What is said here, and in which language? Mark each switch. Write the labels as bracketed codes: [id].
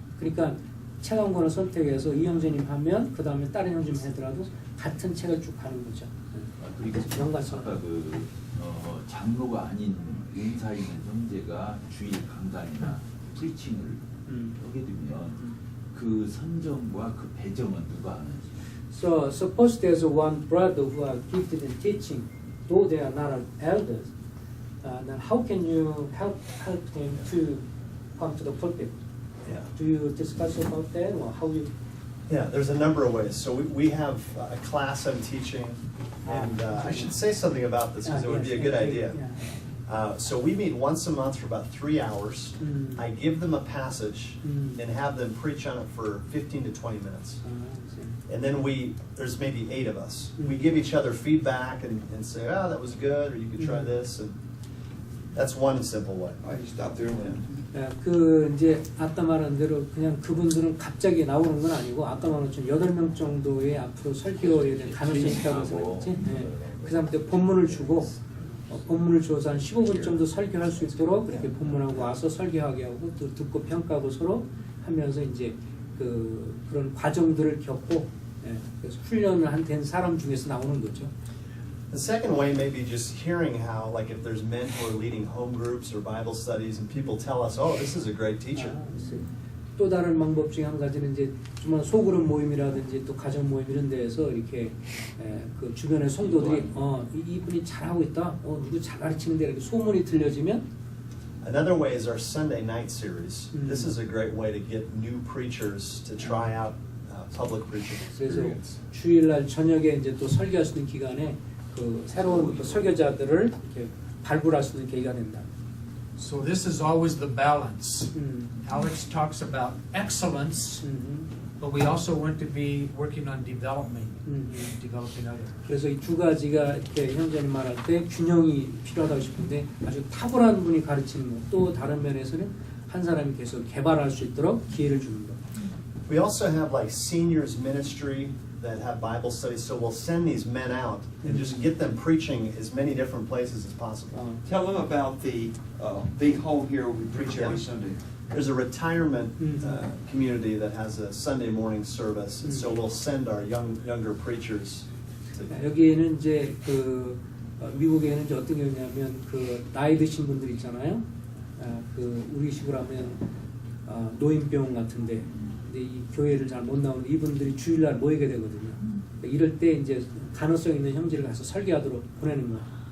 [ko] 그러니까 책 한 권을 선택해서 이 형제님 하면 그 다음에 다른 형제님 하더라도 같은 책을 쭉 가는 거죠. 그리고 연관성. 아까 장로가 아닌 은사 있는 형제가 주일 강단이나 프리칭을 하게 되면 그 선정과 그 배정은 누가 하는지. [en] So suppose there's one brother who are gifted in teaching, though they are not elders. Then how can you help him to come to the pulpit? Yeah. Do you discuss about that, or how you? Yeah, there's a number of ways. So we have a class I'm teaching, and I should say something about this because it would be a good idea. So we meet once a month for about 3 hours. I give them a passage and have them preach on it for 15 to 20 minutes. And then there's maybe 8 of us. We give each other feedback and say, oh, that was good, or you could try this. And that's one simple way. I just stop there. [ko] 그 이제 아까 말한 대로 그냥 그분들은 갑자기 나오는 건 아니고, 아까 말한 것처럼 8명 정도의 앞으로 설교에 대한 가능성이 있다고 생각했지. 네. 그 사람한테 본문을 주고 본문을 줘서 한 15분 정도 설교할 수 있도록 그렇게 본문하고 와서 설교하게 하고 또 듣고 평가하고 서로 하면서 이제 그런 과정들을 겪고, 그래서 훈련을 된 사람 중에서 나오는 거죠. [en] The second way may be just hearing how, like if there's men who are leading home groups or Bible studies and people tell us, oh, this is a great teacher. [ko] 또 다른 방법 중에 한 가지는 이제 정말 소그룹 모임이라든지 또 가정 모임 이런 데에서 이렇게 그 주변의 성도들이 이분이 잘하고 있다, 누구 잘 가르치는데 이렇게 소문이 들려지면 [en] Another way is our Sunday night series. This is a great way to get new preachers to try out public preaching [ko] 그래서 [en] experience. [ko] 주일날 저녁에 이제 또 설교할 수 있는 기간에 그 새로운 그 설교자들을 이렇게 발굴할 수 있는 계기가 된다. [en] So this is always the balance. Alex talks about excellence, but we also want to be working on developing others. [ko] 그래서 이 두 가지가 이렇게 형제님 말할 때 균형이 필요하다고 싶은데 아주 탁월한 분이 가르치는 것, 또 다른 면에서는 한 사람이 계속 개발할 수 있도록 기회를 주는 것. [en] We also have like seniors ministry that have Bible studies, so we'll send these men out and just get them preaching as many different places as possible. Tell them about the big home here we preach every Sunday. There's a retirement community that has a Sunday morning service, and so we'll send our younger preachers to. [ko] 여기에는 이제 그 미국에는 이제 어떤 경우냐면 그 나이 드신 분들 있잖아요. 그 우리 식으로 하면 노인병 같은데. 근데 이 교회를 잘 못 나오는 이분들이 주일날 모이게 되거든요. 이럴 때 이제 가능성 있는 형제를 가서 설교하도록 보내는 거야.